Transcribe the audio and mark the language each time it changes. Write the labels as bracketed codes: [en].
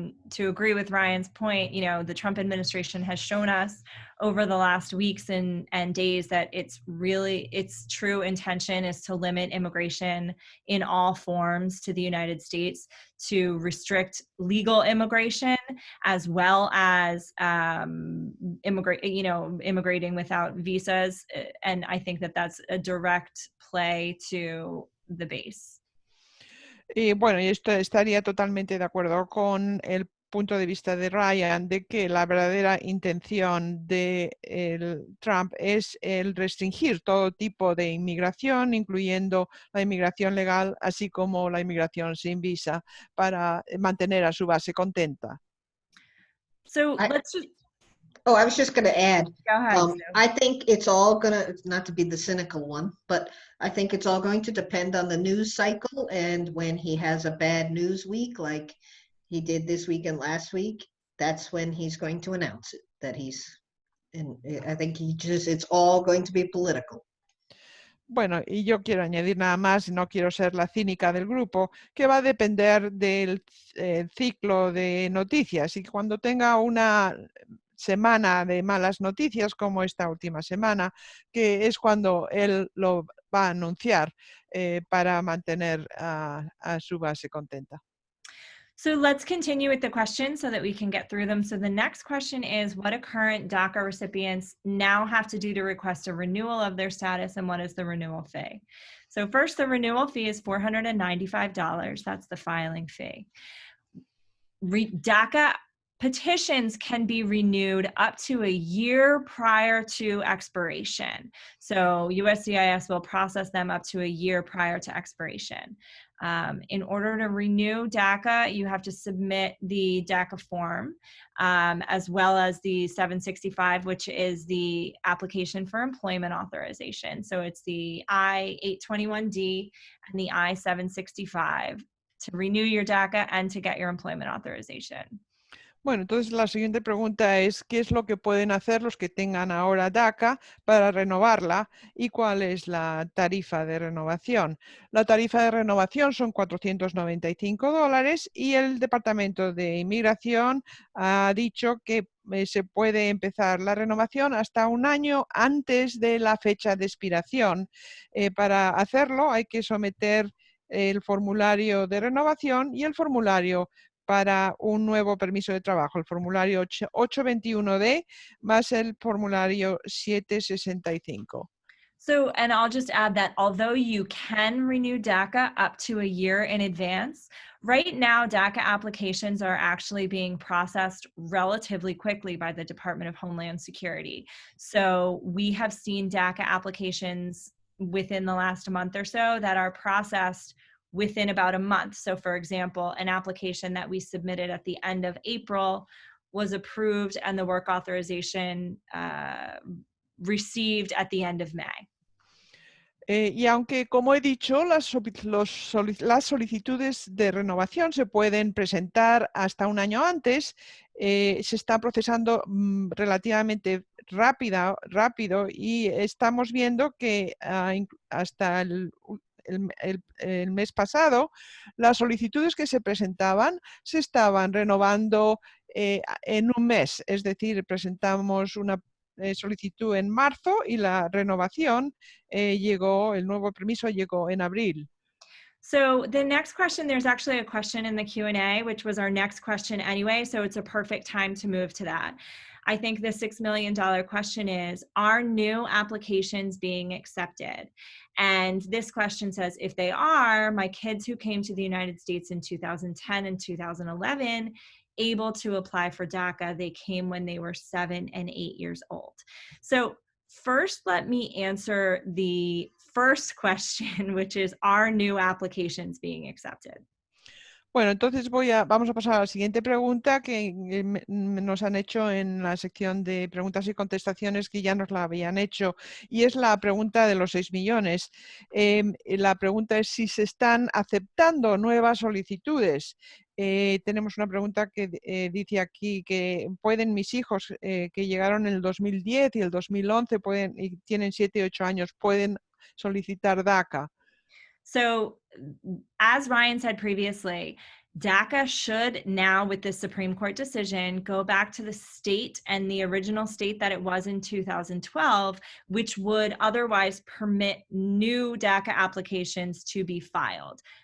[en] to agree with Ryan's point, the Trump administration has shown us over the last weeks and days that its true intention is to limit immigration in all forms to the United States, to restrict legal immigration as well as immigrating without visas. And I think that that's a direct play to the base. [es] Y bueno, y esto estaría totalmente de acuerdo con el punto de vista de Ryan de que la verdadera intención de Trump es el restringir todo tipo de inmigración, incluyendo la inmigración legal, así como la inmigración sin visa, para mantener a su base contenta. [en] So let's just. Oh, I was just going to add, Go ahead, Sue. I think it's all going to, not to be the cynical one, but I think it's all going to depend on the news cycle. And when he has a bad news week, like he did this week and last week, that's when he's going to announce it, that he's, and I think it's all going to be political. [es] Bueno, y yo quiero añadir nada más, y no quiero ser la cínica del grupo, que va a depender del ciclo de noticias, y cuando tenga una semana de malas noticias como esta última semana, que es cuando él lo va a anunciar para mantener a su base contenta. [en] So let's continue with the questions so that we can get through them. So the next question is, what do current DACA recipients now have to do to request a renewal of their status, and what is the renewal fee? So first, the renewal fee is $495. That's the filing fee. DACA petitions can be renewed up to a year prior to expiration. So USCIS will process them up to a year prior to expiration. In order to renew DACA, you have to submit the DACA form, as well as the 765, which is the application for employment authorization. So it's the I-821D and the I-765 to renew your DACA and to get your employment authorization. [es] Bueno, entonces la siguiente pregunta es, ¿qué es lo que pueden hacer los que tengan ahora DACA para renovarla y cuál es la tarifa de renovación? La tarifa de renovación son $495 y el Departamento de Inmigración ha dicho que se puede empezar la renovación hasta un año antes de la fecha de expiración. Para hacerlo hay que someter el formulario de renovación y el formulario para un nuevo permiso de trabajo, el formulario 821D más el formulario 765. [en] So, and I'll just add that although you can renew DACA up to a year in advance, right now DACA applications are actually being processed relatively quickly by the Department of Homeland Security. So we have seen DACA applications within the last month or so that are processed within about a month. So for example, an application that we submitted at the end of April was approved and the work authorization received at the end of May. [es] Y aunque, como he dicho, las solicitudes de renovación se pueden presentar hasta un año antes, se está procesando relativamente rápido y estamos viendo que hasta el mes pasado, las solicitudes que se presentaban se estaban renovando en un mes. Es decir, presentamos una solicitud en marzo y la renovación el nuevo permiso llegó en abril. [en] So the next question, there's actually a question in the Q&A, which was our next question anyway, so it's a perfect time to move to that. I think the $6 million question is, are new applications being accepted? And this question says, if they are, my kids who came to the United States in 2010 and 2011, able to apply for DACA, they came when they were 7 and 8 years old. So first, let me answer the first question, which is, are new applications being accepted? [es] Bueno, entonces vamos a pasar a la siguiente pregunta que nos han hecho en la sección de preguntas y contestaciones, que ya nos la habían hecho, y es la pregunta de los 6 millones. La pregunta es si se están aceptando nuevas solicitudes. Tenemos una pregunta que dice aquí que pueden mis hijos que llegaron en el 2010 y el 2011 y tienen 7 y 8 años, pueden solicitar DACA. [en] So as Ryan said previously, DACA should now, with this Supreme Court decision, go back to the state and the original state that it was in 2012, which would otherwise permit new DACA applications to be filed.